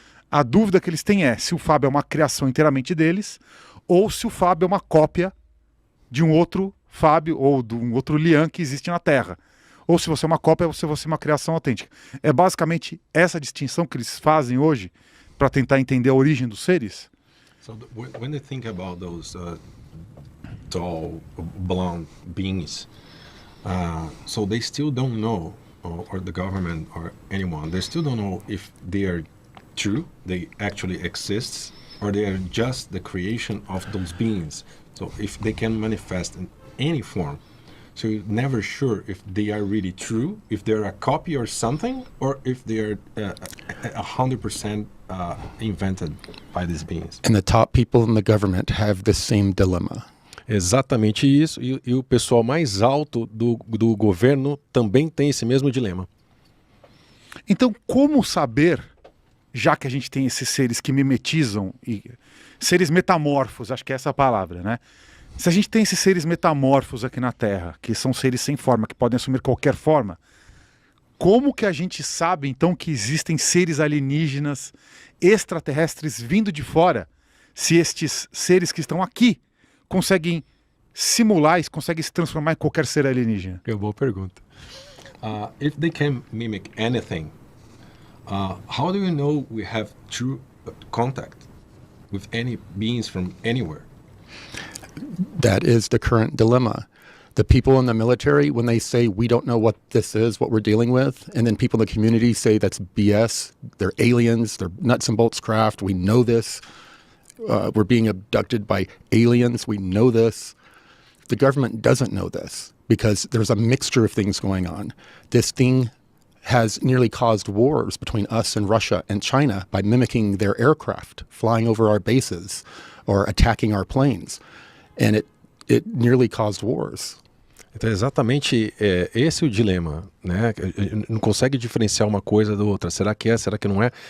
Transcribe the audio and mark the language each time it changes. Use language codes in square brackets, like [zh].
[pt] A dúvida que eles têm é se o Fábio é uma criação inteiramente deles ou se o Fábio é uma cópia de um outro Fábio ou de um outro Lian que existe na Terra. Ou se você é uma cópia, ou se você é uma criação autêntica. É basicamente essa distinção que eles fazem hoje para tentar entender a origem dos seres? [en] So when they think about those tall, blonde beings, so they still don't know, or the government or anyone, they still don't know if they are true, they actually exist, or they are just the creation of those beings. So if they can manifest in any form, so you're never sure if they are really true, if they're a copy or something, or if they are 100% invented by these beings. And the top people in the government have the same dilemma. [pt] Exatamente isso, e o pessoal mais alto do governo também tem esse mesmo dilema. Então, como saber, já que a gente tem esses seres que mimetizam, e seres metamorfos, acho que é essa a palavra, né? Se a gente tem esses seres metamorfos aqui na Terra, que são seres sem forma, que podem assumir qualquer forma, como que a gente sabe, então, que existem seres alienígenas, extraterrestres vindo de fora, se estes seres que estão aqui conseguem simular, conseguem se transformar em qualquer ser alienígena? É uma boa pergunta. [en] If they can mimic anything, how do we know we have true contact with any beings from anywhere? That is the current dilemma. The people in the military, when they say, we don't know what this is, what we're dealing with, and then people in the community say that's BS, they're aliens, they're nuts and bolts craft, we know this, we're being abducted by aliens, we know this. The government doesn't know this because there's a mixture of things going on. This thing has nearly caused wars between us and Russia and China by mimicking their aircraft, flying over our bases or attacking our planes. And it nearly caused wars. [pt] Então, exatamente esse é o dilema, né? Não consegue diferenciar uma coisa da outra. Será que é? Será que não é?